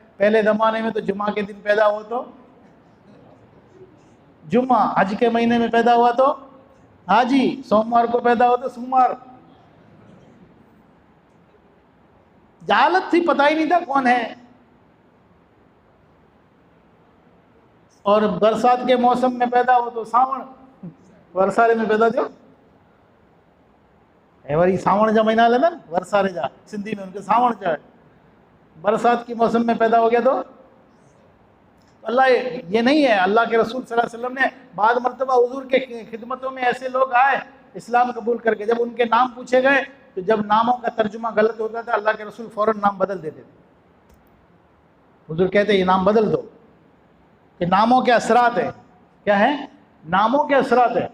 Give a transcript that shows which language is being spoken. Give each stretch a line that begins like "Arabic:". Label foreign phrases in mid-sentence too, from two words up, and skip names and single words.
Urdu: پہلے زمانے میں تو جمعہ کے دن پیدا ہو تو جمعہ، حج کے مہینے میں پیدا ہوا تو حاجی، سوموار کو پیدا ہو تو سوموار. جہالت تھی، پتا ہی نہیں تھا کون ہے. اور برسات کے موسم میں پیدا ہو تو ساون,
Sindhi: वरसारे में पैदा थो ऐं वरी सावण जा महीना हलंदा न, वरसारे जा सिंधी में उनके सावण चए।
Urdu: برسات کے موسم میں پیدا ہو گیا تو اللہ، یہ نہیں ہے. اللہ کے رسول
Arabic: صلى الله عليه وسلم
Urdu: نے بعد مرتبہ حضور کے خدمتوں میں ایسے لوگ آئے اسلام قبول کر کے، جب ان کے نام پوچھے گئے تو جب ناموں کا ترجمہ غلط ہوتا تھا اللہ کے رسول فوراً نام بدل دیتے تھے. حضور کہتے یہ نام بدل دو، کہ ناموں کے اثرات ہے. کیا ہے؟ ناموں کے اثرات ہے.